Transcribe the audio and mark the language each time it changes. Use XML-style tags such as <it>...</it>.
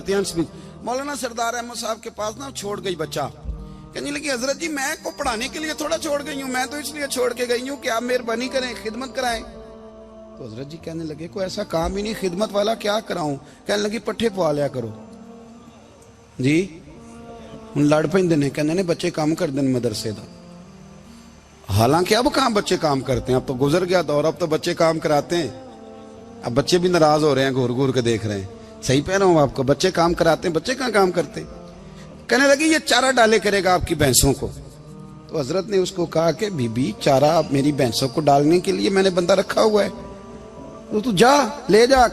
<hi>हजरत अनस भी मौलाना सरदार अहमद साहब के पास ना छोड़ गई बच्चा, कहने लगी हजरत जी मैं को पढ़ाने के लिए थोड़ा छोड़ गई हूं, मैं तो इसलिए छोड़ के गई हूं कि आप मेहरबानी करें, खिदमत कराएं। तो हजरत जी कहने लगे कोई ऐसा काम ही नहीं, खिदमत वाला क्या कराऊं। कहने लगी पट्ठे पवा लिया करो जी।</hi> <pa>ਹੁਣ ਲੜ ਪੈਂਦੇ ਨੇ, ਕਹਿੰਦੇ ਨੇ ਬੱਚੇ ਕੰਮ ਕਰਦੇ ਨੇ मदरसे ਦਾ।</pa> <hi>हालांकि अब कहां बच्चे काम करते हैं, अब तो गुजर गया दौर, अब तो बच्चे काम कराते हैं। अब बच्चे भी नाराज हो रहे हैं, घूर घूर के देख रहे हैं। सही कह रहा हूं आपको, बच्चे काम कराते हैं, बच्चे कहां काम करते। कहने लगी ये चारा डाले करेगा आपकी भैंसों को। तो हजरत ने उसको कहा कि बीबी चारा मेरी भैंसों को डालने के लिए मैंने बंदा रखा हुआ है, तो तू जा ले जा।</hi>